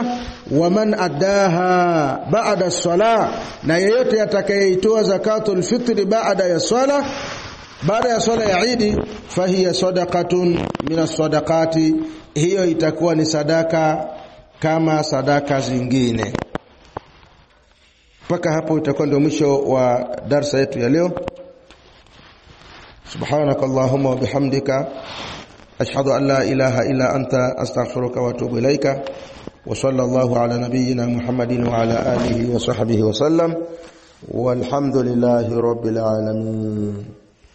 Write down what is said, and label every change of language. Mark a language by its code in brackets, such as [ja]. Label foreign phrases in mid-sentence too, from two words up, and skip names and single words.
[ar] ومن أداها بعد الصلاة, [sw] na yeyote atakayetoa [ar] زكاة الفطر [sw] baada ya swala ya Eid, [ar] فهي صدقة من الصدقات, [sw] hiyo itakuwa ni sadaka kama sadaka zingine. Mpaka hapo itakuwa ndio mwisho wa darasa yetu ya leo. [ar] سبحانك اللهم وبحمدك أشهد أن لا إله إلا أنت أستغفرك وأتوب إليك. وصلى الله على نبينا محمد وعلى آله وصحبه وسلم والحمد لله رب العالمين.